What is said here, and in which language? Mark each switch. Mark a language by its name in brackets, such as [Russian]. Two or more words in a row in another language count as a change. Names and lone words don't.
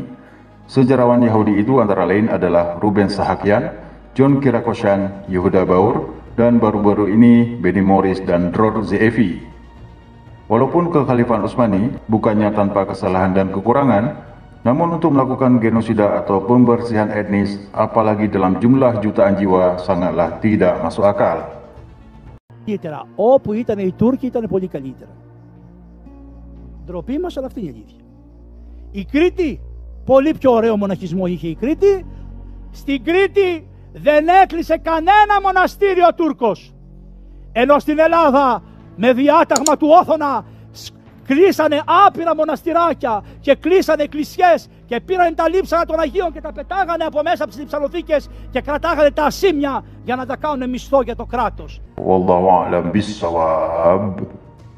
[Indonesian] Sejarawan Yahudi itu antara lain adalah Ruben Sahakyan, John Kirakosyan, Yehuda Baur, dan baru-baru ini Benny Morris dan Dror Zeevi. Walaupun kekhalifahan Utsmani bukannya tanpa kesalahan dan kekurangan, namun untuk melakukan genosida atau pembersihan etnis, apalagi dalam jumlah jutaan jiwa, sangatlah tidak masuk akal. [Greek] Όπου ήταν οι Τούρκοι ήταν πολύ καλύτερα. Ντροπή μας, αλλά αυτή είναι η αλήθεια. Η Κρήτη, πολύ πιο ωραίο μοναχισμό είχε η Κρήτη. Στην Κρήτη δεν έκλεισε κανένα μοναστήριο ο Τούρκος. Ενώ στην Ελλάδα με διάταγμα του Όθωνα κλείσανε άπειρα μοναστηράκια και κλείσανε εκκλησιές και πήραν τα λείψανα των Αγίων και τα πετάγανε από μέσα από τις λειψανοθήκες και κρατάγανε τα ασήμια για να τα κάνουν μισθό για το κράτος. [Arabic] والله أعلم بالصواب.